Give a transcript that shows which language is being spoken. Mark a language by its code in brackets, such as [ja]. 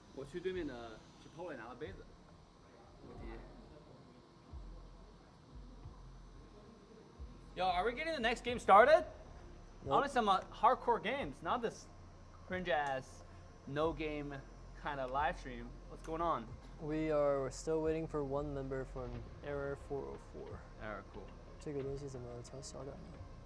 [zh] 去对面的去 Polo 拿了杯子。 [en] Yo, are we getting the next game started? I want some hardcore games, not this cringe ass, no game kind of live stream. What's going on? We're still waiting for one member from error 404. Error, cool. [zh] 这个东西怎么调小点呢？